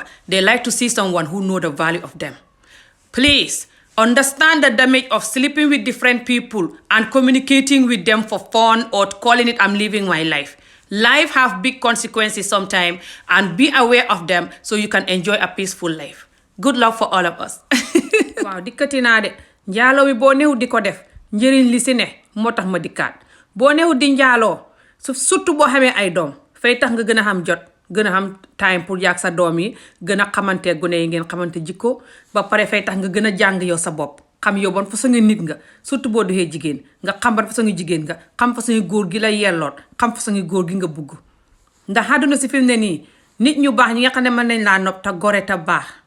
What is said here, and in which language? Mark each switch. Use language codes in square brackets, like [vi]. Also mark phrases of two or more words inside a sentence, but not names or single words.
[en] They like to see someone who knows the value of them. Please, understand the damage of sleeping with different people and communicating with them for fun or calling it I'm living my life. Life have big consequences sometimes and be aware of them so you can enjoy a peaceful life. Good luck for all of us. [wo] waaw dikkati naa de njaaloo bi boo neexut di ko def njëriñ li si ne moo tax ma dikkaat boo neexut di njaaloo surtout boo xamee ay doom fay tax nga gën a xam jot gën a xam time pour yaag sa doom yi gën a xamante gune yi ngeen xamante jikko ba pare fay tax nga gën a jàng yow sa bopp xam yow ban façon nga nit nga surtout boo doxee jigéen nga xam ban façon nga jigéen nga xam façon nga góor gi la yelloot xam façon nga góor gi nga bugg ndax àdduna si fi mu ne nii nit ñu baax ñi nga xam ne mën nañ laa nopp te gore te baax